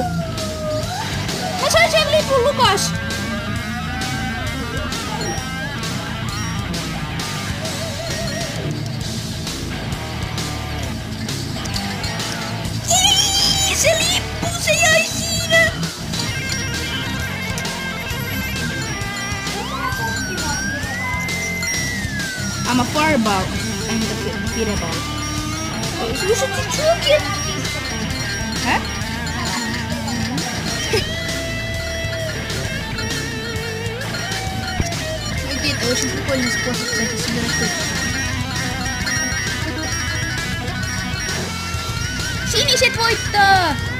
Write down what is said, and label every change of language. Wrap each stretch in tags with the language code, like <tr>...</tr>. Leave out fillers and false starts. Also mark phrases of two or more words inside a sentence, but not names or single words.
<fi>Mä sain sen lipun, Lukas! Ei, se lippu, se jäi siinä!</fi> <en>I'm a fireball. I'm a fireball.</en> <ru>Слушайте, чуваки! А? Это очень прикольный способ, кстати, собирать точки.</ru> <fi>Siniset voittaa!</fi>